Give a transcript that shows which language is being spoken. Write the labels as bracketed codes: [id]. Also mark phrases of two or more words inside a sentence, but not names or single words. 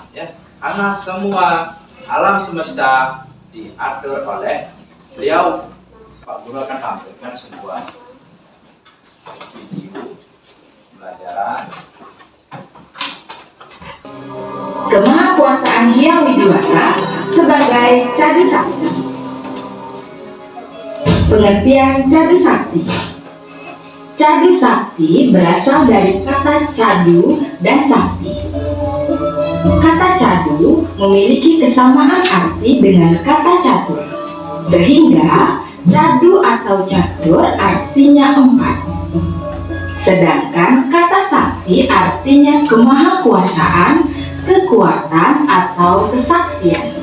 [id] Ya, karena semua alam semesta diatur oleh beliau. Pak Guru akan tampilkan sebuah video pembelajaran. Kemahakuasaan Hyang Widiwasa sebagai Cadu Sakti. Pengertian Cadu Sakti. Cadu Sakti berasal dari kata cadu dan sakti. Kata cadu memiliki kesamaan arti dengan kata catur, sehingga cadu atau catur artinya 4. Sedangkan kata sakti artinya kemahakuasaan, kekuatan atau kesaktian.